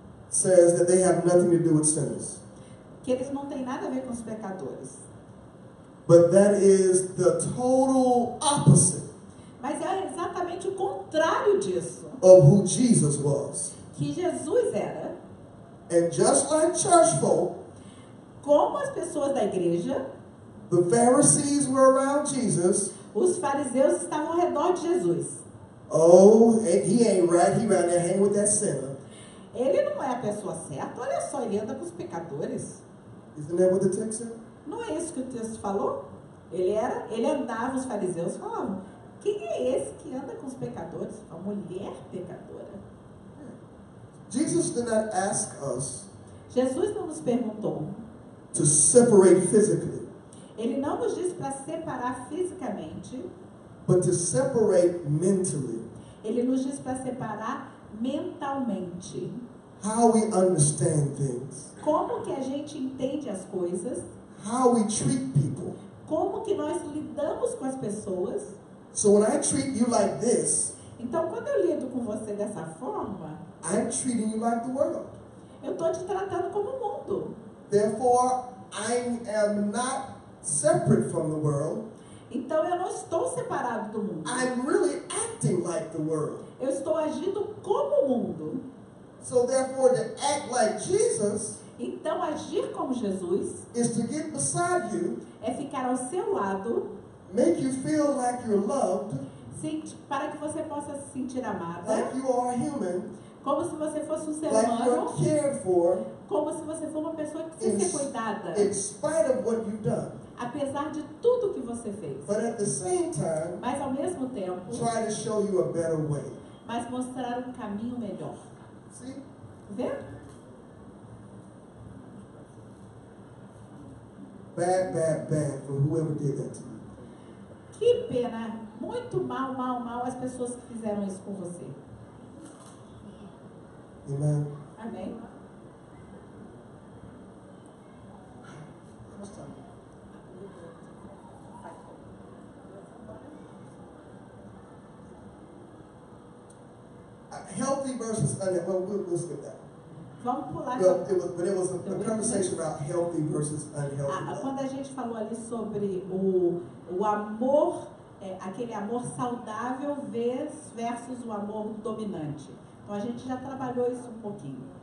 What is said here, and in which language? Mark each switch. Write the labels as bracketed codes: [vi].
[en] says that they have nothing to do with sinners. [pt] que eles não têm nada a ver com os pecadores. [en] But that is the total opposite [pt] Mas é exatamente o contrário disso [en] of who Jesus was. [pt] que Jesus era. [en] And just like church folk, [pt] Como as pessoas da igreja, [en] the Pharisees were around Jesus. [pt] os fariseus estavam ao redor de Jesus. [en] Oh, he ain't right. He right there hanging with that sinner. [pt] Ele não é a pessoa certa, olha só, ele anda com os pecadores. [en] Isn't that what the text said? [pt] Não é isso que o texto falou? Ele andava, os fariseus falavam: quem é esse que anda com os pecadores? A mulher pecadora. [en] Jesus did not ask us [pt] Jesus não nos perguntou. [en] to separate physically, [pt] Ele não nos disse para separar fisicamente. [en] but to separate mentally. [pt] Ele nos diz para separar mentalmente. [en] How we understand things, [pt] Como que a gente entende as coisas, [en] how we treat people. [pt] como que nós lidamos com as pessoas. [en] So when I treat you like this, [pt] Então, quando eu lido com você dessa forma, [en] I'm treating you like the world. [pt] eu estou te tratando como o mundo. [en] Therefore, I am not separate from the world. [pt] Então, eu não estou separado do mundo. [en] I'm really acting like the world. [pt] Eu estou agindo como o mundo. [en] So therefore, to act like Jesus [pt] Então, agir como Jesus [en] is to get beside you, [pt] é ficar ao seu lado, [en] make you feel like you're loved, [pt] para que você possa se sentir amada, [en] like you are human, [pt] como se você fosse um ser [en] like [pt] humano, [en] you're cared for, [pt] como se você for uma pessoa que precisa ser cuidada, [en] in spite of what you've done. [pt] apesar de tudo que você fez. [en] But at the same time, [pt] Mas ao mesmo tempo, [en] try to show you a better way. [pt] mas mostrar um caminho melhor. [en] See? [pt] Vê? [en] Bad, bad, bad for whoever did that to you. [pt] Que pena, muito mal, mal, mal as pessoas que fizeram isso com você. [en] Amen. [pt] Amém? [en] How much time? Healthy versus unhealthy. Well, we'll skip that. [pt] Vamos pular. [en] Well, it was a conversation about healthy versus unhealthy. [pt] Quando a gente falou ali sobre o amor, aquele amor saudável versus o amor dominante. Então a gente já trabalhou isso um pouquinho.